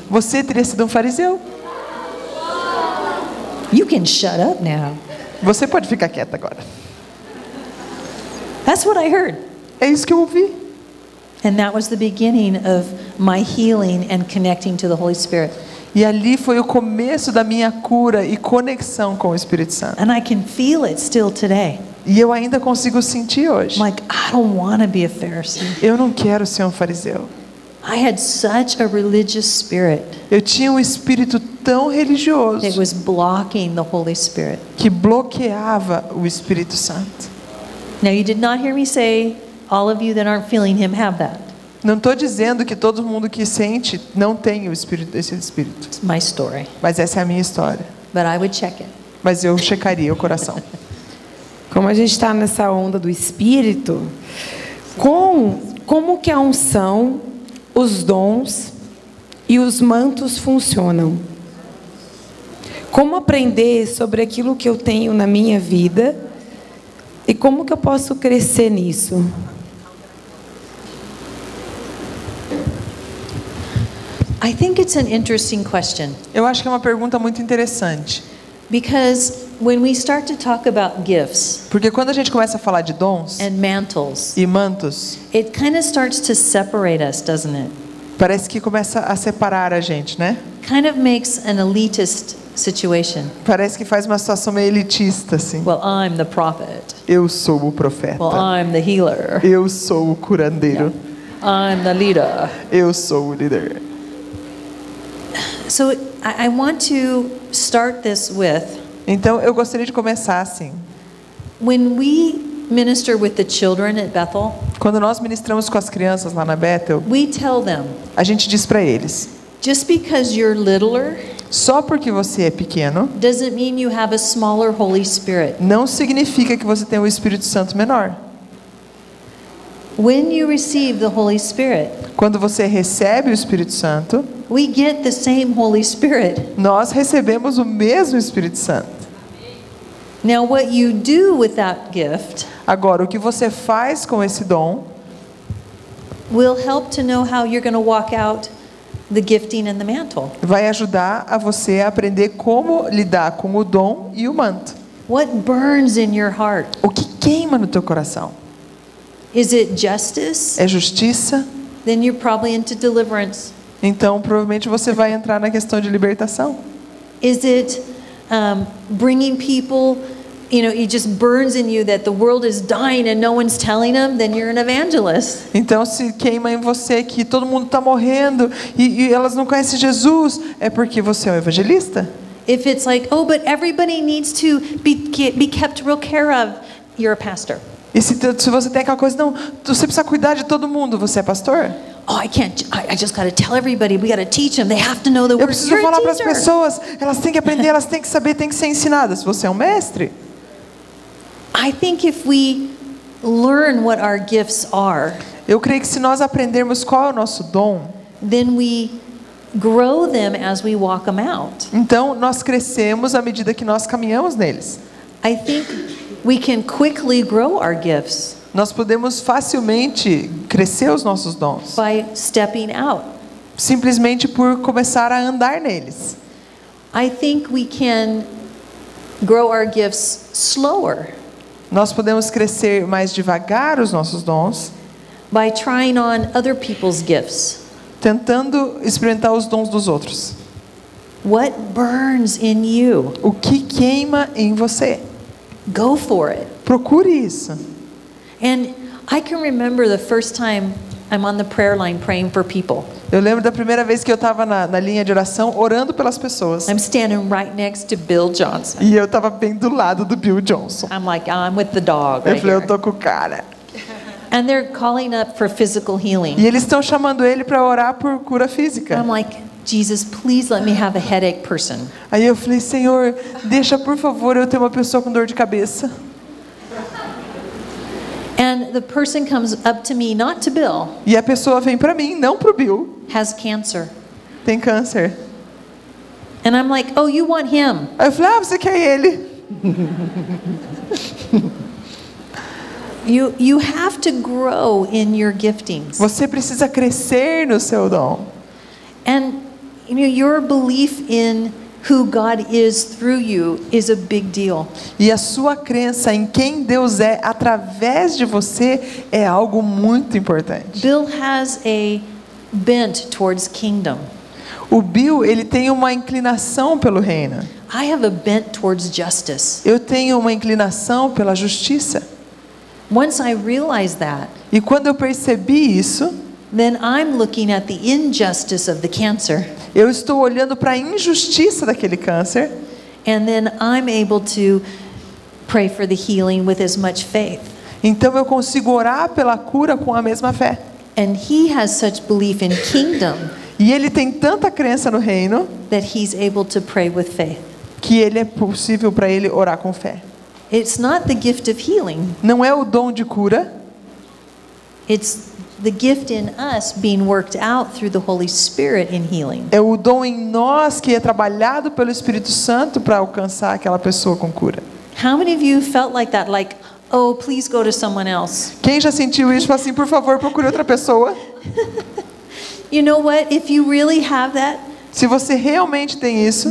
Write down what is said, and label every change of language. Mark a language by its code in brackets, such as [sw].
[pt] você teria sido um fariseu. [en] You can shut up now. [pt] Você pode ficar quieta agora. [en] That's what I heard. [pt] É isso que eu ouvi. [en] And that was the beginning of my healing and connecting to the Holy Spirit. [pt] E ali foi o começo da minha cura e conexão com o Espírito Santo. [en] And I can feel it still today. [pt] E eu ainda consigo sentir hoje. [en] I'm like, I don't want to be a Pharisee. [pt] Eu não quero ser um fariseu. [en] I had such a religious spirit. [pt] Eu tinha um espírito tão religioso [en] It was blocking the Holy Spirit. [pt] que bloqueava o Espírito Santo. [en] Now, you did not hear me say, all of you that aren't feeling Him have that. [pt] Não estou dizendo que todo mundo que sente não tem o espírito, esse espírito. [en] It's my story. [pt] Mas essa é a minha história. [en] But I would check it. [pt] Mas eu checaria o coração. Como a gente está nessa onda do Espírito, como que a unção, os dons e os mantos funcionam? Como aprender sobre aquilo que eu tenho na minha vida e como que eu posso crescer nisso? [en] I think it's an interesting question [pt] Eu acho que é uma pergunta muito interessante. [en] because when we start to talk about gifts [pt] Porque quando a gente começa a falar de dons [en] and mantles, [pt] e mantos, [en] it kind of starts to separate us, doesn't it? [pt] parece que começa a separar a gente, né? [en] Kind of makes an elitist situation. [pt] Parece que faz uma situação meio elitista, assim. [en] Well, I'm the prophet. [pt] Eu sou o profeta. [en] Well, I'm the healer. [pt] Eu sou o curandeiro. [en] I'm the leader. [pt] Eu sou o líder. [en] So I want to start this with, [pt] Então, eu gostaria de começar assim. [en] when we minister with the children at Bethel, [pt] Quando nós ministramos com as crianças lá na Bethel, [en] we tell them, [pt] a gente diz para eles: [en] just because you're littler [pt] só porque você é pequeno, [en] doesn't mean you have a smaller Holy Spirit. [pt] não significa que você tem o Espírito Santo menor. [en] When you receive the Holy Spirit, [pt] Quando você recebe o Espírito Santo, [en] we get the same Holy Spirit. [pt] nós recebemos o mesmo Espírito Santo. [en] Now, what you do with that gift [pt] Agora, o que você faz com esse dom [en] will help to know how you're going to walk out the gifting and the mantle. [pt] vai ajudar a você a aprender como lidar com o dom e o manto. [en] What burns in your heart? [pt] O que queima no teu coração? [en] Is it justice? [pt] É justiça? [en] Then you're probably into deliverance. [pt] Então, provavelmente você vai entrar na questão de libertação. [en] Is it bringing people, it just burns in you that the world is dying and no one's telling them? Then you're an evangelist. [pt] Então, se queima em você que todo mundo está morrendo e elas não conhecem Jesus, é porque você é um evangelista? [en] If it's like, oh, but everybody needs to be kept real care of, you're a pastor. [pt] E se você tem aquela coisa, não, você precisa cuidar de todo mundo, você é pastor? [en] Oh, I just got to tell everybody. We got to teach them. They have to know the [pt] Eu [en] word. [pt] preciso [en] You're a [pt] falar para as [en] teacher. [pt] pessoas, elas têm que aprender, elas têm que saber, têm que ser ensinadas. Você é um mestre? [en] I think if we learn what our gifts are, [pt] Eu creio que se nós aprendermos qual é o nosso dom, [en] then we grow them as we walk them out. [pt] então nós crescemos à medida que nós caminhamos neles. [en] I think we can quickly grow our gifts [pt] Nós podemos facilmente crescer os nossos dons, [en] by stepping out. [pt] simplesmente por começar a andar neles. [en] I think we can grow our gifts slower [pt] Nós podemos crescer mais devagar os nossos dons, [en] by trying on other people's gifts. [pt] tentando experimentar os dons dos outros. [en] What burns in you? [pt] O que queima em você? [en] Go for it. [pt] Procure isso. [en] And I can remember the first time I'm on the prayer line praying for people. [pt] Eu lembro da primeira vez que eu estava na linha de oração orando pelas pessoas. [en] I'm standing right next to Bill Johnson. [pt] E eu estava bem do lado do Bill Johnson. [en] I'm like, I'm with the dog [pt] Eu [en] right [pt] falei, eu [en] here. [pt] tô com o cara. [en] And they're calling up for physical healing. [pt] E eles estão chamando ele para orar por cura física. [en] I'm like, Jesus, please let me have a headache person. [pt] Aí eu falei, Senhor, deixa por favor eu ter uma pessoa com dor de cabeça. [en] And the person comes up to me, not to Bill, [pt] E a pessoa vem para mim, não pro Bill. [en] has cancer. [pt] Tem câncer. [en] And I'm like, oh, you want him? [pt] Aí eu falei, você quer ele? [en] You have to grow in your giftings. [pt] Você precisa crescer no seu dom. [en] And your belief in who God is through you is a big deal. [pt] E a sua crença em quem Deus é através de você é algo muito importante. [en] Bill has a bent towards kingdom. [pt] O Bill, ele tem uma inclinação pelo reino. [en] I have a bent towards justice. [pt] Eu tenho uma inclinação pela justiça. [en] Once I realized that, [pt] E quando eu percebi isso, [en] then I'm looking at the injustice of the cancer. [pt] eu estou olhando para a injustiça daquele câncer. [en] And then I'm able to pray for the healing with as much faith. [pt] Então eu consigo orar pela cura com a mesma fé. [en] And he has such belief in kingdom [pt] E ele tem tanta crença no reino [en] that he's able to pray with faith. [pt] que ele é possível para ele orar com fé. [en] It's not the gift of healing. [pt] Não é o dom de cura, [en] It's the gift in us being worked out through the Holy Spirit in healing. [pt] é o dom em nós que é trabalhado pelo Espírito Santo para alcançar aquela pessoa com cura. [en] How many of you felt like that? Like, oh, please go to someone else. [pt] Quem já sentiu isso, fala assim, por favor, procure outra pessoa. [en] You know what? If you really have that, [pt] Se você realmente tem isso,